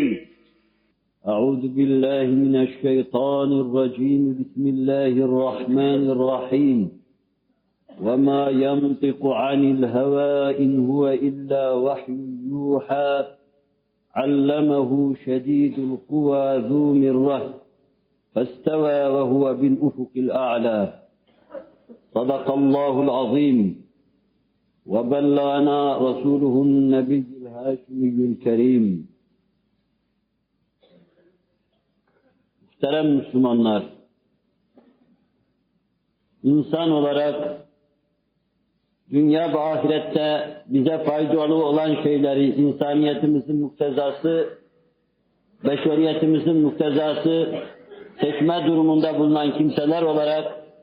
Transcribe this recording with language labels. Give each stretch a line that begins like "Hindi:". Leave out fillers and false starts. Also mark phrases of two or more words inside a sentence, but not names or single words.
Arabic: أعوذ بالله من الشيطان الرجيم بسم الله الرحمن الرحيم وما ينطق عن الهوى إن هو إلا وحي يوحى علمه شديد القوى ذو مرة فاستوى وهو بالأفق الأعلى صدق الله العظيم وبلغنا رسوله النبي الهاشمي الكريم.
Turkish: Muhterem Müslümanlar, insan olarak dünya ve ahirette bize faydalı olan şeyleri, insaniyetimizin muktezası, beşeriyetimizin muktezası seçme durumunda bulunan kimseler olarak